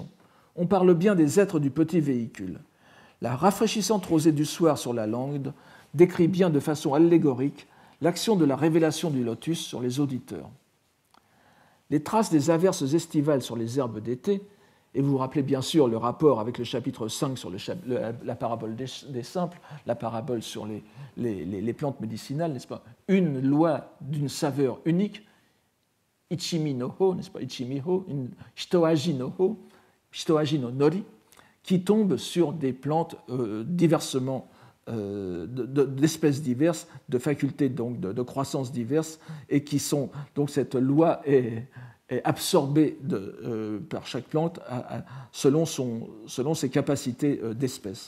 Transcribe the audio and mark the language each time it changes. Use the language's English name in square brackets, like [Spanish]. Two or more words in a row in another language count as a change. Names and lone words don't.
[French] On parle bien des êtres du petit véhicule. La rafraîchissante rosée du soir sur la lande décrit bien de façon allégorique l'action de la révélation du lotus sur les auditeurs. Les traces des averses estivales sur les herbes d'été, et vous vous rappelez bien sûr le rapport avec le chapitre 5 sur la parabole des simples, la parabole sur les plantes médicinales, n'est-ce pas? Une loi d'une saveur unique, [Japanese] 一味の法, [French] n'est-ce pas? [Japanese] 一味法, [French] une [Japanese] 一味の法、一味の法, [French] qui tombe sur des plantes diversement d'espèces diverses, de facultés donc de croissance diverses, et qui sont donc cette loi est absorbée par chaque plante selon ses capacités d'espèces.